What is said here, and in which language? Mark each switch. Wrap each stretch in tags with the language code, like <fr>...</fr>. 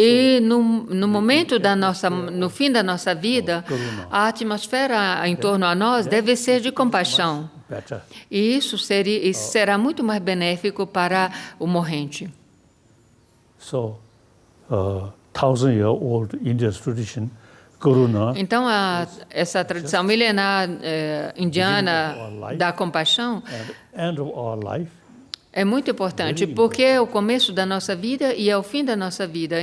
<pt>E no momento no fim da nossa vida, a atmosfera em torno a nós deve ser de compaixão.</pt> <en>better.</en> <pt>E isso será muito mais benéfico para o morrente.</pt> <en>So, 1,000-year-old India's tradition, Karuna,</en> <pt>Então, essa tradição milenar indiana da compaixão</pt> <en>end of our life,</en> <pt>é muito importante, porque é o começo da nossa vida e é o fim da nossa vida.</pt>